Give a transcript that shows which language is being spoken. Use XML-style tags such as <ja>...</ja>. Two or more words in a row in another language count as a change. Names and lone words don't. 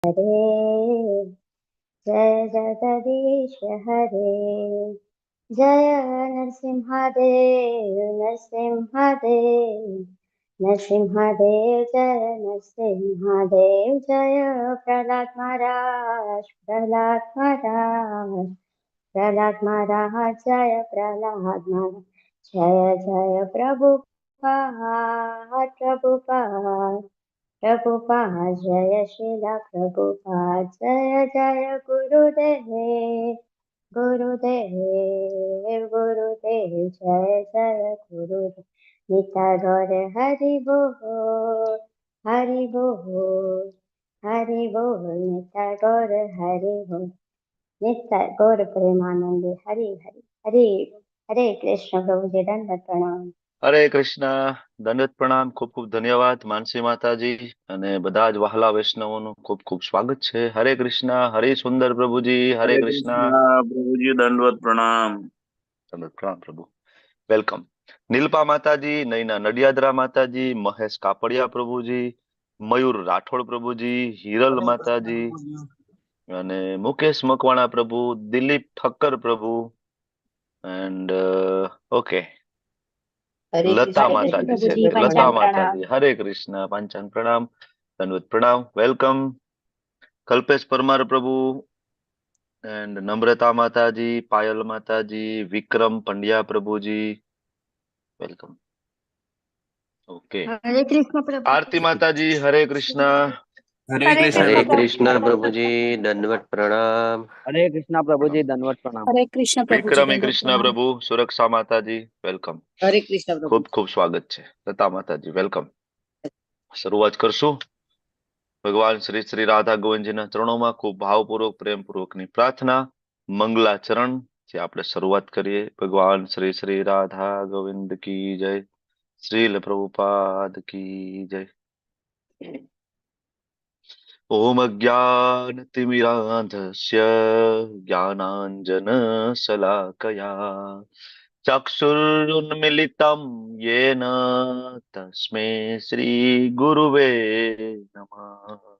<hi>हरे जय जगदीश हरे जय नरसिंहदेव नरसिंहदेव नरसिंहदेव जय नरसिंहदेव जय प्रहलाद महाराज प्रहलाद महाराज प्रहलाद महाराज जय प्रहलाद महाराज जय जय प्रभुपाद प्रभुपाद प्रभुपाद जय श्रीला प्रभुपाद जय जय गुरुदेव गुरुदेव गुरुदेव जय जय गुरुदेव निताय गौर हरि बोल हरि बोल हरि बोल निताय गौर हरि बोल निताय गौर प्रेमानंदे हरि हरि हरि हरे कृष्ण प्रभु जी दंडवत प्रणाम।</hi> <gu>હરે કૃષ્ણ. દંડવત પ્રણામ. ખૂબ ખૂબ ધન્યવાદ માનસી માતાજી અને બધા જ વહાલા વૈષ્ણવોનું ખૂબ ખૂબ સ્વાગત છે. હરે કૃષ્ણ. હરે સુંદર પ્રભુજી. હરે</gu> <hi>हरे</hi> <gu>કૃષ્ણ.</gu> <hi>कृष्णा प्रभु जी दंडवत प्रणाम।</hi> <gu>દંડવત પ્રણામ પ્રભુ. વેલકમ. નીલપા માતાજી, નૈના નડિયાદરા માતાજી, મહેશ કાપડિયા પ્રભુજી, મયુર રાઠોડ પ્રભુજી, હિરલ માતાજી અને મુકેશ મકવાણા પ્રભુ, દિલીપ ઠક્કર પ્રભુ</gu> <en>and OK</en> <gu>લતા માતાજી છે. લતા માતાજી હરે કૃષ્ણ. પાંચાન પ્રણામ. દંડવત પ્રણામ. વેલકમ. કલ્પેશ પરમાર પ્રભુ એન્ડ નમ્રતા માતાજી, પાયલ માતાજી, વિક્રમ પંડ્યા પ્રભુજી, વેલકમ. ઓકે.</gu> <hi>हरे कृष्ण प्रभु</hi> <gu>આરતી માતાજી હરે કૃષ્ણ.</gu> <hi>हरे कृष्ण हरे प्रभु। कृष्ण प्रभु जी दंडवत प्रणाम। हरे कृष्णा प्रभु जी दंडवत प्रणाम। हरे कृष्ण प्रभु जी</hi> <gu>વિક્રમી</gu> <hi>दंडवत</hi> <gu>કૃષ્ણ</gu> <hi>प्रणाम।</hi> <gu>પ્રભુ, સુરક્ષા માતાજી, વેલકમ.</gu> <hi>हरे कृष्ण प्रभु।</hi> <gu>ખૂબ ખૂબ સ્વાગત છે. લતા માતાજી વેલકમ. શરૂઆત કરશું. ભગવાન શ્રી શ્રી રાધા ગોવિંદજીના ચરણોમાં ખૂબ ભાવપૂર્વક પ્રેમપૂર્વકની પ્રાર્થના. મંગલાચરણ જે આપણે શરૂઆત કરીએ. ભગવાન શ્રી શ્રી રાધા ગોવિંદ</gu> <hi>की जय. श्रील प्रभुपाद की जय.</hi> <sa>ओम अज्ञानतिमिरान्धस्य ज्ञानाञ्जनशलाकया चक्षुरुन्मिलितं येन तस्मै श्रीगुरुवे नमः.</sa>